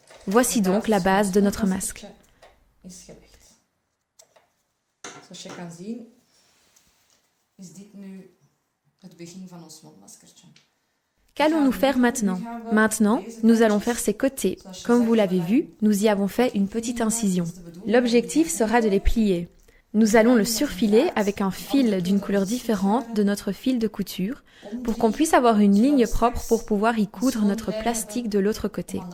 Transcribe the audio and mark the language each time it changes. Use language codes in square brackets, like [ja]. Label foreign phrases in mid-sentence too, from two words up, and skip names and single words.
[fr] Voici donc la base de notre masque. [nl] Zoals je kan zien, is dit nu het begin van ons mondmaskertje. [fr] Qu'allons-nous faire maintenant? Maintenant, nous allons faire ses côtés. Comme vous l'avez vu, nous y avons fait une petite incision. L'objectif sera de les plier. Nous allons le surfiler avec un fil d'une couleur différente de notre fil de couture pour qu'on puisse avoir une ligne propre pour pouvoir y coudre notre plastique de l'autre côté.